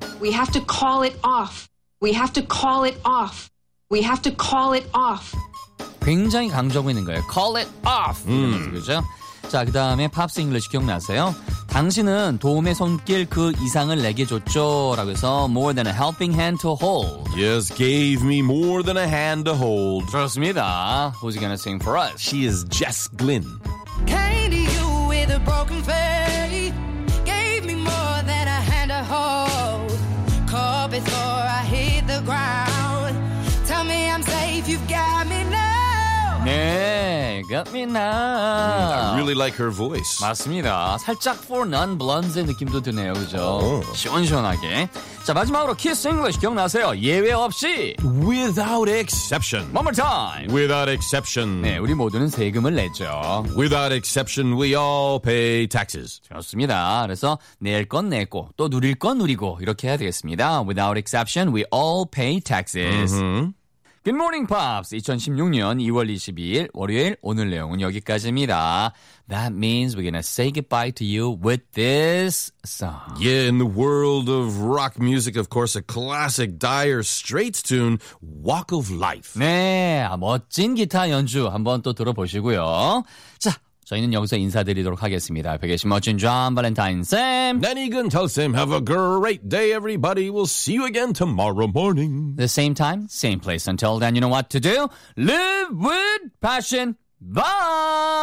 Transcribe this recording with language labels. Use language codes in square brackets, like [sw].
[en] We have to call it off. We have to call it off. We have to call it off. [ko] 굉장히 강조하고 있는 거예요. [en] Call it off. [ko] 그렇죠? 자, 그 다음에 Pops English 기억나세요? 당신은 도움의 손길 그 이상을 내게 줬죠. 라고 해서 [en] more than a helping hand to hold. Yes, gave me more than a hand to hold. [ko] 좋습니다. [en] Who's gonna sing for us? She is Jess Glynn. Came to you with a broken face. Gave me more than a hand to hold. Call before I hit the ground. Tell me I'm safe, you've got me now. Hey, got me now. I really like her voice. [ko] 맞습니다. 살짝 For Non-Blondes의 느낌도 드네요, 그죠? 시원시원하게. 자, 마지막으로 Kiss English 기억나세요? 예외 없이. [en] Without exception. One more time. Without exception. [ko] 네, 우리 모두는 세금을 내죠. [en] Without exception, we all pay taxes. [ko] 좋습니다. 그래서 낼 건 내고 또 누릴 건 누리고 이렇게 해야 되겠습니다. [en] Without exception, we all pay taxes. Mm-hmm. Good morning, Pops. [ko] 2016년 2월 22일 월요일 오늘 내용은 여기까지입니다. [en] That means we're gonna say goodbye to you with this song. Yeah, in the world of rock music, of course, a classic Dire Straits tune, Walk of Life. [ko] 네, 멋진 기타 연주 한번 또 들어보시고요. 자, 저희는 여기서 인사드리도록 하겠습니다. 백예신 멋진 존 발렌타인 쌤. 네니근 텔쌤. [en] Have a great day, everybody. We'll see you again tomorrow morning. The same time, same place. Until then, you know what to do. Live with passion. Bye!